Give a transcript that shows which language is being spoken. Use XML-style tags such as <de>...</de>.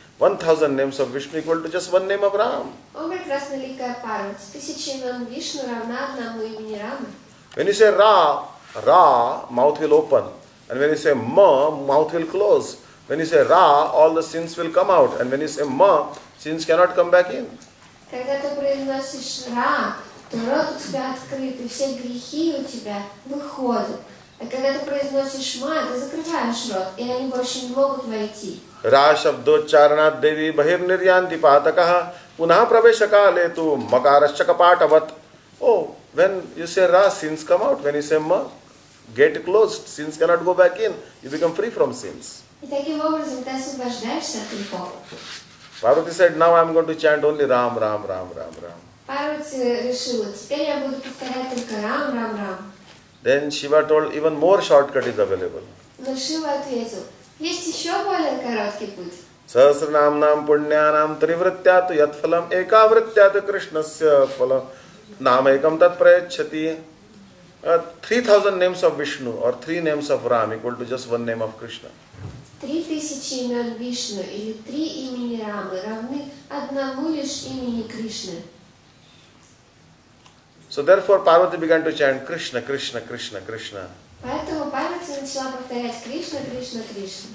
<en>1000 names of Vishnu equal to just one name of Ram.</en> <ru>О, прекрасно ликая Парвати, 1000 имен Вишну равна одному имени Рама.</ru> <en>When you say Ra, mouth will open. And when you say Ma, mouth will close. When you say Ra, all the sins will come out. And when you say Ma, sins cannot come back in.</en> <ru>Когда ты произносишь Ра, то рот у тебя открыт, и все грехи у тебя выходят. А когда ты произносишь Ма, ты закрываешь рот, и они больше не могут войти.</ru> <sa>Ra Shabdocharnat Devi Bahir Niryanti Patakaha Punah Pravesha Kale Tu Makarashakapatavat.</sa> <en>Oh, when you say Ra, sins come out. When you say Ma, gate closed. Sins cannot go back in. You become free from sins.</en> <ru>И таким образом ты освобождаешься от грехов.</ru> <en>Parvati said, now I am going to chant only Ram, Ram, Ram, Ram, Ram.</en> <ru>Парвати решила, теперь я буду повторять только Рам, Рам, Рам.</ru> <en>Then Shiva told, even more shortcut is available.</en> <ru>Но Шива ответил, есть еще более короткий путь.</ru> <sa>Sahasranamnam punyanam trivrityatu yat phalam ekavrityatu krishnasya phalam namayakam tat prayachati.</sa> <en>3000 names of Vishnu or 3 names of Ram equal to just one name of Krishna.</en> <ru>3000 имен Вишну или 3 имени Рамы равны одному лишь имени Кришны.</ru> <en>So therefore Parvati began to chant Krishna, Krishna, Krishna, Krishna.</en> <ru>Поэтому Парвати начала повторять Кришна, Кришна, Кришна.</ru>